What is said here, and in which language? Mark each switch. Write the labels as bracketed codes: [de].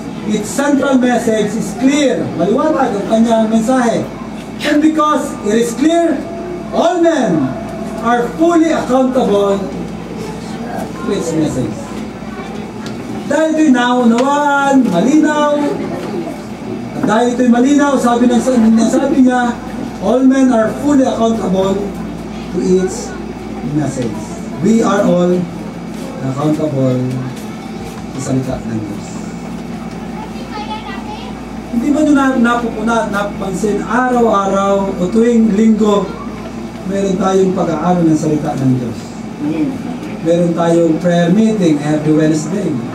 [en] Its central message is clear. [tl] Maliwanag ang kanyang mensahe. [en] And because it is clear, all men are fully accountable to its message. [tl] Dahil ito'y naunawaan, malinaw, at dahil ito'y malinaw, sabi niya, [en] all men are fully accountable to its message. We are all accountable [tl] sa salita ng Diyos. Hindi ba nyo napapansin, araw-araw o tuwing linggo, meron tayong pag-aaral ng salita ng Diyos. Meron tayong [en] prayer meeting every Wednesday.